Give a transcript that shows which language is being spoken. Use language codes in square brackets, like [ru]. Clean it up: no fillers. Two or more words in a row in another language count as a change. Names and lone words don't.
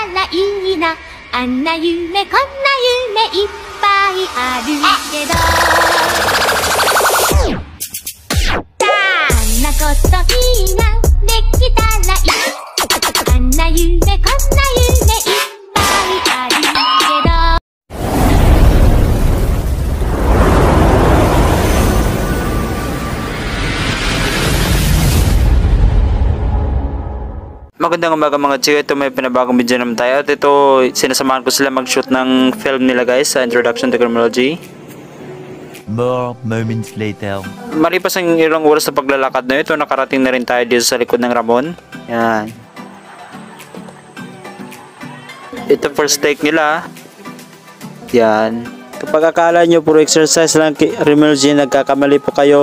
[ja] いいなあんな夢こんな夢いっぱいあるけどあんなこといいなできたらいいあんな夢こんな夢いっぱいあるけど [tl] Magandang umaga mga chiyo, ito may pinabagong video naman tayo at ito sinasamahan ko sila mag-shoot ng film nila guys sa Introduction to Criminology. [en] More moments later. [tl] Malipas ang ilang oras sa paglalakad na ito, nakarating na rin tayo dito sa likod ng Ramon. Yan. Ito [en] first take [tl] nila. Yan. Kapag akala nyo puro exercise lang criminology, nagkakamali po kayo.